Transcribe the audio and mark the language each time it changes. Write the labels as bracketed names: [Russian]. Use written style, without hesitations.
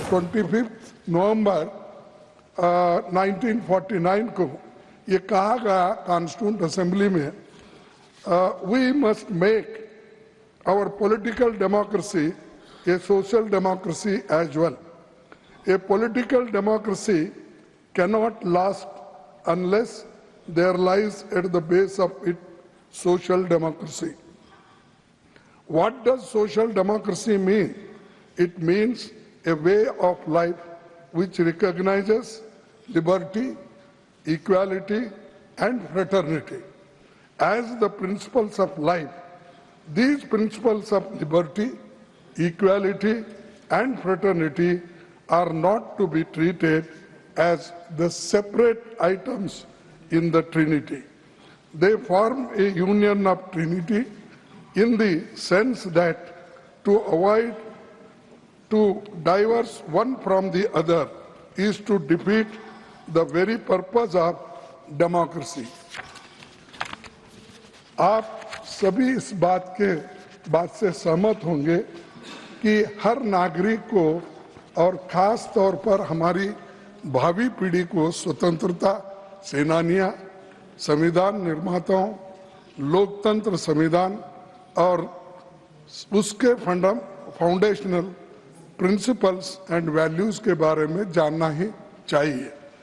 [Hindi] 25 नवंबर 1949 को ये कहा गया कॉन्स्टिट्यूंट असेंबली में, [English] We must make our political democracy a social democracy as well. A political democracy cannot last unless there lies at the base of it social democracy. What does social democracy mean? It means a way of life which recognizes liberty, equality, and fraternity as the principles of life. These principles of liberty, equality and fraternity are not to be treated as the separate items in the Trinity. They form a union of Trinity in the sense that to avoid to diverge one from the other is to defeat the very purpose of democracy. [Hindi] आप सभी इस बात से सहमत होंगे कि हर नागरिक को और खास तौर पर हमारी भावी पीढ़ी को स्वतंत्रता सेनानियां, संविधान निर्माताओं, लोकतंत्र संविधान और उसके फाउंडेशनल प्रिंसिपल्स एंड वैल्यूज के बारे में जानना ही चाहिए।